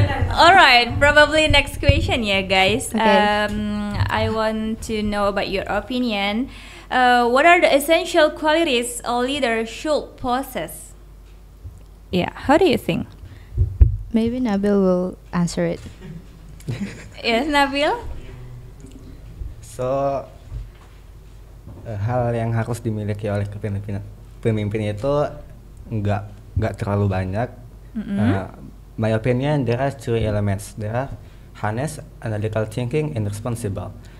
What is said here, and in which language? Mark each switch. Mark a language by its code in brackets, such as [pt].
[en] Alright, probably next question ya guys. Okay. I want to know about your opinion. What are the essential qualities a leader should possess? Yeah, how do you think? Maybe Nabil will answer it. Yes, Nabil? [id] So hal yang harus dimiliki oleh pemimpin itu nggak terlalu banyak. [en] My opinion, there are three elements. There are honest, analytical thinking, and responsible.